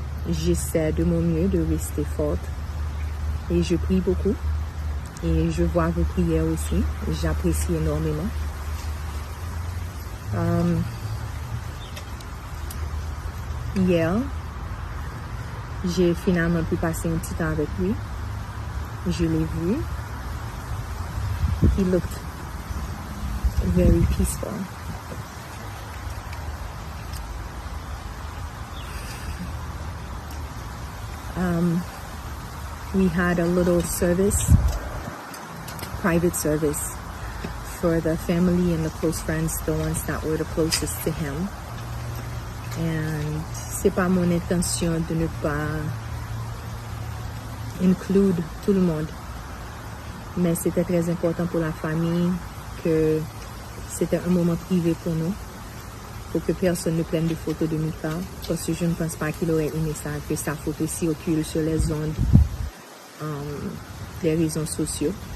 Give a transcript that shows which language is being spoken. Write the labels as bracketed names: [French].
[French] J'essaie de mon mieux de rester forte et je prie beaucoup et je vois vos prières aussi, j'apprécie énormément. Hier, j'ai finalement pu passer un petit temps avec lui. Je l'ai vu. [English] He looked very peaceful. We had a little service, private service, for the family and the close friends, the ones that were the closest to him. [French] And c'est pas mon intention de ne pas inclure tout le monde, mais c'était très important pour la famille que c'était un moment privé pour nous, pour que personne ne prenne de photos de Mika, parce que je ne pense pas qu'il aurait aimé ça, que sa photo circule sur les ondes des réseaux sociaux.